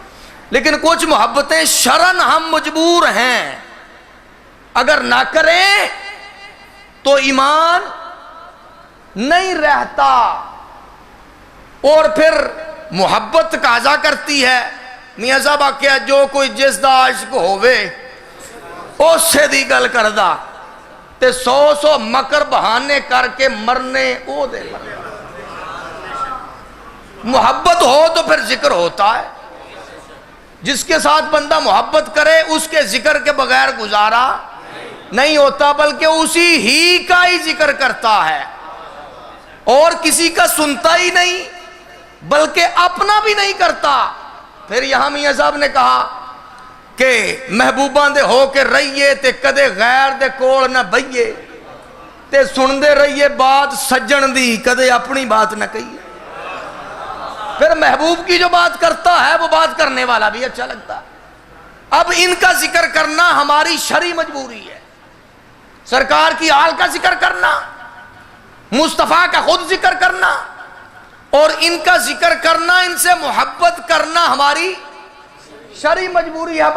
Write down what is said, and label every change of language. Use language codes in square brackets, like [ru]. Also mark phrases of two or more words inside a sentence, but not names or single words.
[ur] لیکن کچھ محبتیں شرعاً ہم مجبور ہیں, اگر نہ کریں تو ایمان نہیں رہتا. اور پھر محبت تقاضا کرتی ہے, [pa] میاں صاحب آکھیا جو کوئی جس دا عشق ہووے اس سے دی گل کردہ تے 100 مکر بہانے کر کے مرنے او دے. [ur] محبت ہو تو پھر ذکر ہوتا ہے. جس کے ساتھ بندہ محبت کرے اس کے ذکر کے بغیر گزارا نہیں ہوتا, بلکہ اسی ہی کا ہی ذکر کرتا ہے, اور کسی کا سنتا ہی نہیں بلکہ اپنا بھی نہیں کرتا. پھر یہاں میاں صاحب نے کہا کہ [pa] محبوباں دے ہو کے رہیے تے کدے غیر دے کول نہ بھئیے, تے سن دے رہیے بات سجن دی کدے اپنی بات نہ کہیے. [ur] پھر محبوب کی جو بات کرتا ہے وہ بات کرنے والا بھی اچھا لگتا ہے. اب ان کا ذکر کرنا ہماری شرعی مجبوری ہے. سرکار کی آل کا ذکر کرنا, مصطفیٰ کا خود ذکر کرنا, اور ان کا ذکر کرنا, ان سے محبت کرنا ہماری شرعی مجبوری ہے.